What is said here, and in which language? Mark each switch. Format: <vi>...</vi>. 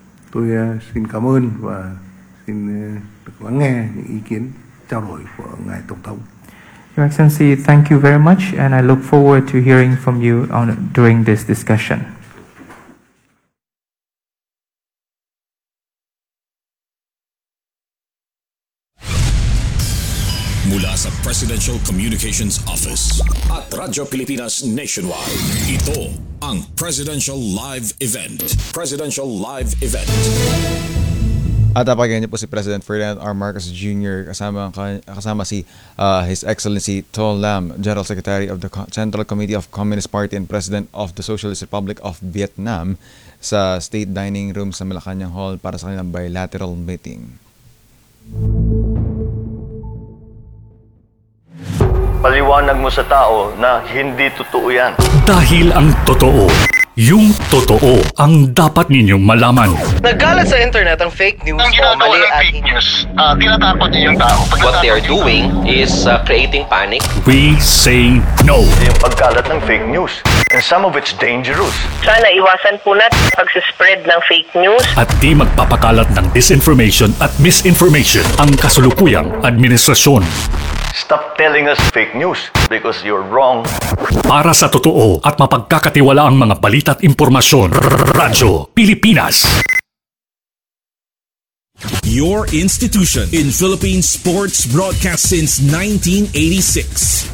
<vi>Tôi xin cảm ơn và xin được lắng nghe những ý kiến trao đổi của Ngài Tổng thống.</vi> <en>Your Excellency, thank you very much, and I look forward to hearing from you during this discussion.</en> <tl>mula sa Presidential Communications Office at Radyo Pilipinas Nationwide. Ito ang Presidential Live Event. Presidential Live Event. At napakinggan niyo po si President Ferdinand R. Marcos Jr. kasama si His Excellency Tol Lam, General Secretary of the Central Committee of Communist Party and President of the Socialist Republic of Vietnam, sa State Dining Room sa Malacanang Hall para sa kanilang bilateral meeting. Paliwanag mo sa tao na hindi totoo yan. Dahil ang totoo, yung totoo ang dapat ninyong malaman. Nagalit sa internet ang fake news. Ang ginagawa ng fake news, tinatakot niyo yung tao.</tl> <en>What they are doing is creating panic. We say no.</en> <tl>Yung paggalit ng fake news.</tl> <en>And some of it's dangerous.</en> <tl>Sana iwasan po natin pagsispread ng fake news. At di magpapakalat ng disinformation at misinformation ang kasalukuyang administrasyon.</tl> <en>Stop telling us fake news because you're wrong.</en> <tl>Para sa totoo at mapagkakatiwala ang mga balita at impormasyon, Radyo Pilipinas.</tl> <en>Your institution in Philippine sports broadcast since 1986.</en>